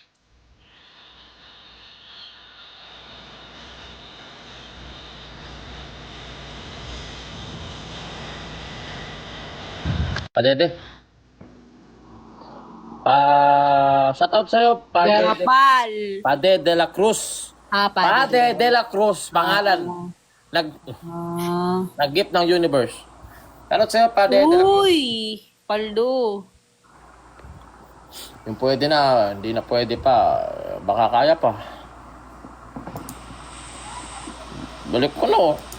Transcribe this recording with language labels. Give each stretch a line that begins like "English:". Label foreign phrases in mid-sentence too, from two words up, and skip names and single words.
Filipino: Padede. Shoutout sa'yo, Padede. Kapal! Pade de la Cruz. Pade de la Cruz, pangalan. Nag-gift ng universe. Shoutout sa'yo, Pade de la Cruz. Uy! Paldo. Yung pwede na, hindi na pwede pa. Baka kaya pa. Balik ko na oh.